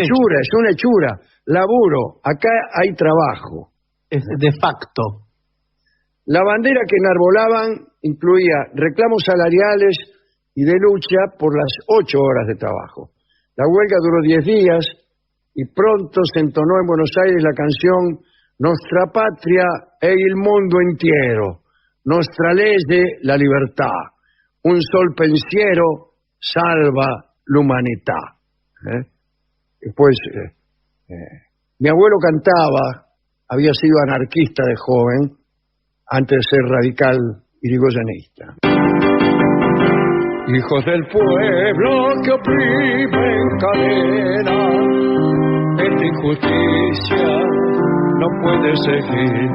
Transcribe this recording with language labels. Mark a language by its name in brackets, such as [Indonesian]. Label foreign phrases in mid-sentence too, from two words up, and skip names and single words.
[Spanish] hechura, es una hechura. Laburo, acá hay trabajo. Es de facto. La bandera que enarbolaban incluía reclamos salariales y de lucha por las 8 horas de trabajo. La huelga duró 10 días y pronto se entonó en Buenos Aires la canción [Italian] "Nostra patria e il mondo intero, nostra legge la libertà, un sol pensiero salva l'umanità". [Spanish] Después, mi abuelo cantaba, había sido anarquista de joven, antes de ser radical irigoyenista. Hijos del pueblo que oprimen cadena, esta injusticia no puede seguir.